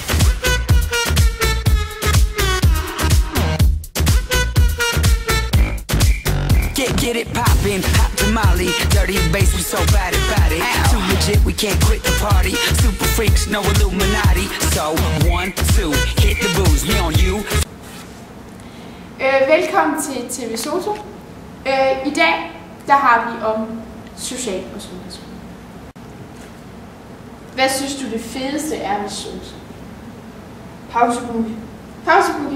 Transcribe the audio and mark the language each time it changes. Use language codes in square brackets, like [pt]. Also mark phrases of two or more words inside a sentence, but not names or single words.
[en] Get it poppin', hot tamale, dirty bass, we so bad about it. Too legit, we can't quit the party. Super freaks, no Illuminati. So 1, 2, hit the booze, we on you. [da] Velkommen til TV Soto. I dag, der har vi om social- og sundhedsskole. Hvad synes du det fedeste er ved Soto? Pauseboogie. Pauseboogie?